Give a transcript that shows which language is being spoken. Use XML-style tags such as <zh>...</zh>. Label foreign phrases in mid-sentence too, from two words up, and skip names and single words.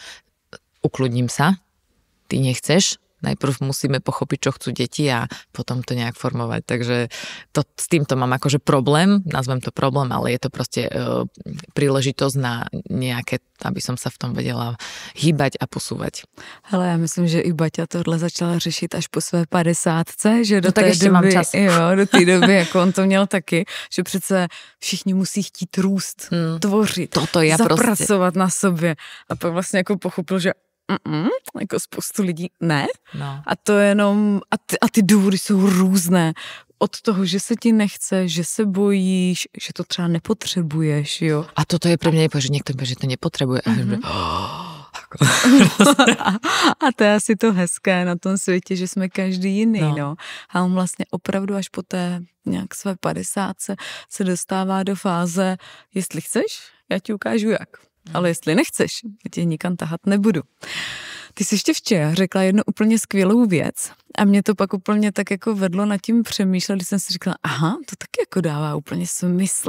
<sk>Ukludním sa, ty nechceš, najprv musíme pochopiť, čo chcú deti a potom to nejak formovať. Takže s týmto mám akože problém, nazvem to problém, ale je to proste príležitosť na nejaké, aby som sa v tom vedela hýbať a posúvať.</sk> <cs>Hele, já myslím, že i Baťa tohle začala řešit až po své 50, že do té doby, mám čas. Jo, do té doby, jako on to měl taky, že přece všichni musí chtít růst, tvořit,</cs> <sk>toto ja</sk> <cs>zapracovat na sobě. A pak vlastně jako pochopil, že jako spoustu lidí ne. No. A to jenom, a ty důvody jsou různé. Od toho, že se ti nechce, že se bojíš, že to třeba nepotřebuješ, jo.</cs> <sk>A toto je pre mňa že niekto povie, že to nepotrebuje.</sk> <cs>A to je asi to hezké na tom světě, že jsme každý jiný, no. A on vlastně opravdu až po té nějak své 50 se dostává do fáze, jestli chceš, já ti ukážu jak. Ale jestli nechceš, já tě nikam tahat nebudu. Ty jsi ještě včera řekla jednu úplně skvělou věc a mě to pak úplně tak jako vedlo nad tím přemýšlet, když jsem si říkala, aha, to taky jako dává úplně smysl.</cs>